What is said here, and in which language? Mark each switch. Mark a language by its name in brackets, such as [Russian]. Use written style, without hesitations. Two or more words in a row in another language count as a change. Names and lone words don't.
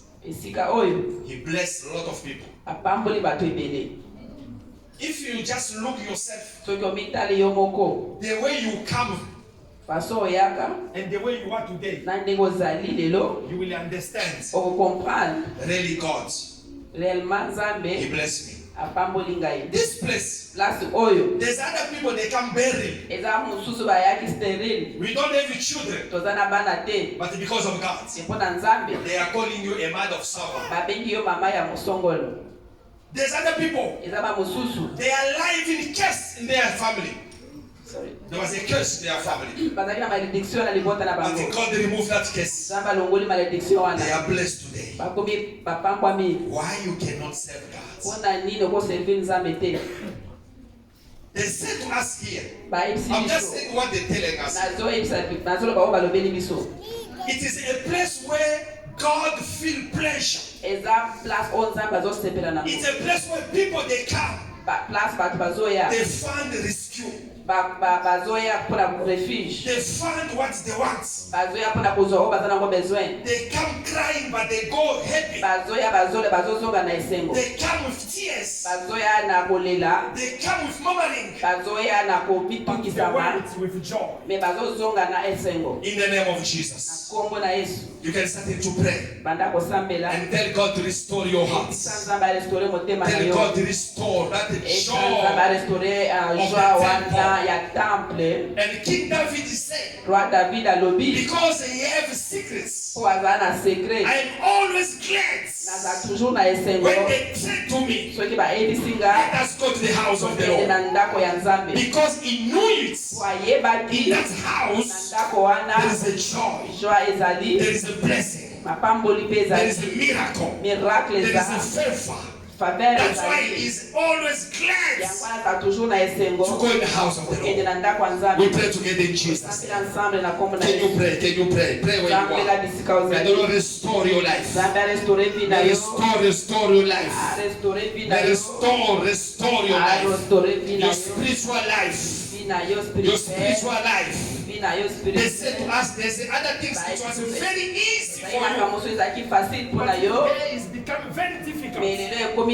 [English] He blessed a lot of people. If you just look yourself, the way you come and the way you are today, you will understand. Really God, He blessed me. This place, [Lingala] Place oyo. [English] there's other people they can bury. [Lingala] Eza mususu bayaki sterile. [English] We don't have children, [Lingala] Tozana bana te. [English] but because of God, [Lingala] Epona Nzambe. [English] they are calling you a man of sorrow. [Lingala] Babengi yo mama ya musongolo. [English] There's other people, [Lingala] Eza ba mususu. [English] they are living curse in their family. Sorry. There was a curse in their family. [Lingala] Bazali na malédiction na libota na [English] But [Lingala] bango. [English] God removed that curse. [Lingala] Zamba longoli malédiction wana. [English] They are blessed today. [Lingala] Bakomi bapambwa mingi. [English] Why you cannot serve God? [Lingala] Pona nini ko servir Nzambe te? [English] They said to us here, [Lingala] Baibisi [English] I'm just [Lingala] biso. [English] saying what they're telling us. [Lingala] Nazo ebisa nazo lo bawo balobeli biso. [English] It is a place where God feel pleasure. [Lingala] Eza place on Nzambe azosepela na. [English] It's a place where people they come. [Lingala] Place batu bazoya. [English] They find rescue. [Lingala] Bazoya pona refuge. [English] They find what they want. [Lingala] Bazoya pona kuzo o bazana ngo besoin. [English] They come crying but they go happy. [Lingala] Bazoya bazozonga na esengo. [English] They come with tears. [Lingala] Bazoya na kolela. [English] They come with murmuring. [Lingala] Bazoya na kopitukisa ma. [English] with joy. [Lingala] Me bazozonga na esengo. [English] In the name of Jesus. [Lingala] Kombo na Yesu. [English] You can start to pray [Lingala] Banda kosambela. [English] and tell God to restore your hearts. [Lingala] Nzambe restore motema na [English] Tell [Lingala] yo. [English] God to restore that [Lingala] Nzambe [English] joy. [Lingala] restore joie wana ya temple. [English] And King David said, [Lingala] Roi David alobi. [English] because he have secrets, [Lingala] Po azana secret. [English] I am always glad [Lingala] Naza toujours na esengo. [English] when they say to me, [Lingala] Soki ba edisinga. [English] let us go to the house of the Lord. [Lingala] Na ndako ya Nzambe. [English] Because he knew it. [Lingala] Wayeba [English] In [Lingala] ki. [English] that [Lingala] Na [English] house, [Lingala] ndako wana. [English] there is a joy, [Lingala] Joie ezali. [English] there is a blessing, [Lingala] Mapamboli pe [English] there [Lingala] ezali. [English] is a miracle, [Lingala] Miracle [English] there is a [Lingala] ezali. [English] favor. [Lingala] Faveur [English] That's why [Lingala] ezali. [English] he's always glad [Lingala] Yangwana ta toujours na esengo. [English] to go in the house of the [Lingala] Kende [English] Lord. [Lingala] na ndako ya Nzambe. [English] We pray together in Jesus' [Lingala] Sambela [English] name. [Lingala] ensemble na kombo na [English] Can you [Lingala] Yesu. [English] pray? Can you pray? Pray where you [Lingala] Sambela [English] are. [Lingala] bisika [English] May the [Lingala] ozali. [English] Lord restore your life. [Lingala] Nzambe restore vi na yo. [English] Restore your life. [Lingala] Restore vi na [English] May [Lingala] yo. [English] restore your life. [Lingala] Restore vi na [English] Your [Lingala] yo. [English] spiritual life. [Lingala] Vi na yo [English] Your [Lingala] spirituel. [English] spiritual life. [Lingala] Vi na yo [English] They [Lingala] spirituel. [English] said to us, they say other things it was very easy for you. [Lingala] Makambo so ezaki facile mpona yo. [English] Today is becoming very difficult. [Lingala] Mais lelo ekomi